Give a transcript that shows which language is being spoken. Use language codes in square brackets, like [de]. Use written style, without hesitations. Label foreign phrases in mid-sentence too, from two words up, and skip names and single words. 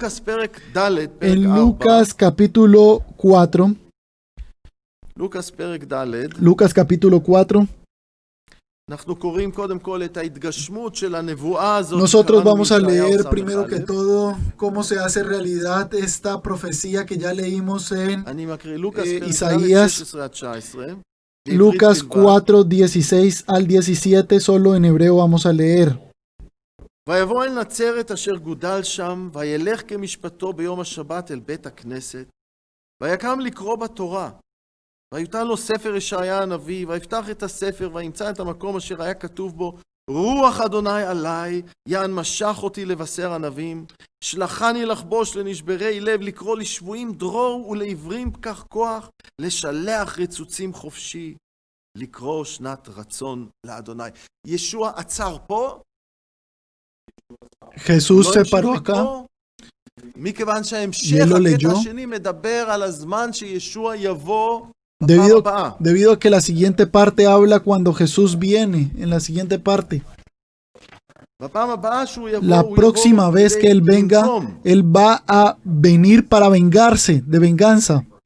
[es] En Lucas capítulo 4, nosotros vamos a leer primero que todo cómo se hace realidad esta profecía que ya leímos en Isaías. Lucas 4, 16 al 17, solo en hebreo vamos a leer. [he] ויבוא אל נצרת אשר גודל שם, וילך כמשפטו ביום השבת אל בית הכנסת, ויקם לקרוא בתורה. ויותן לו ספר ישעיה הנביא, ויפתח את הספר, וימצא את המקום אשר היה כתוב בו, רוח אדוני עלי, יען משך אותי לבשר ענבים, שלחני לחבוש לנשברי לב, לקרוא לשבויים דרור ולעברים פקח כוח, לשלח רצוצים חופשי, לקרוא שנת רצון לאדוני. ישוע עצר פה. [es] Jesús se paró acá y él lo leyó debido a que la siguiente parte habla cuando Jesús viene. En la siguiente parte, la próxima vez que Él venga, Él va a venir para vengarse, de venganza.